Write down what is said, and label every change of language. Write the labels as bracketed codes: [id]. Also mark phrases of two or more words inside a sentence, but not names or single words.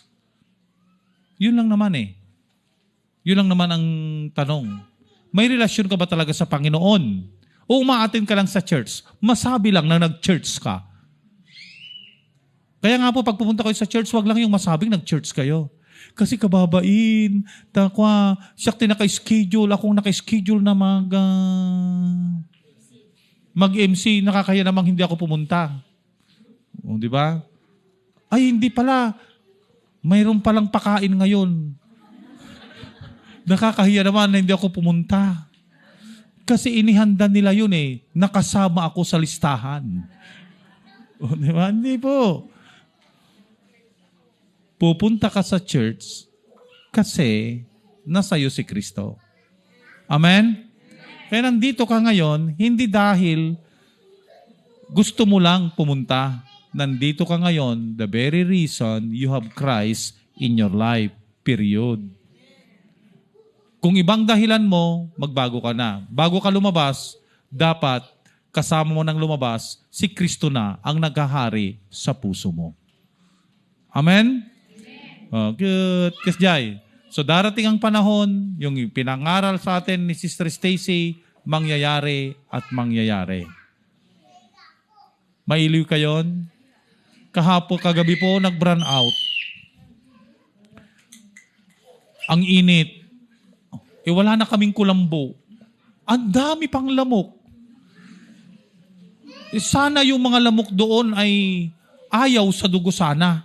[tl] Yun lang naman Yun lang naman ang tanong. May relasyon ka ba talaga sa Panginoon? O umaattend ka lang sa church? Masabi lang na nag-church ka. Kaya nga po, pag pumunta kayo sa church, wag lang yung masabing nag-church kayo. Kasi kababain, siyak naka-schedule, akong naka-schedule na mag-MC, nakakaya namang hindi ako pumunta. O, di ba? Ay, hindi pala. Mayroon palang pakain ngayon. Nakakahiya naman na hindi ako pumunta. Kasi inihanda nila yun Nakasama ako sa listahan. O, di ba? Hindi po. Pupunta ka sa church kasi nasa'yo si Kristo. Amen? Kaya nandito ka ngayon, hindi dahil gusto mo lang pumunta. Nandito ka ngayon, [en] the very reason you have Christ in your life. Period. [tl] Kung ibang dahilan mo, magbago ka na. Bago ka lumabas, dapat kasama mo nang lumabas, si Kristo na ang naghahari sa puso mo. Amen? [en] Oh, good. [tl] Kasjay. So darating ang panahon, yung pinangaral sa atin ni Sister Stacy, mangyayari at mangyayari. [ilo] Mailiw kayon? [tl] Kagabi po, nag-brown out. Ang init. Wala na kaming kulambo. Ang dami pang lamok. Sana yung mga lamok doon ay ayaw sa dugo sana.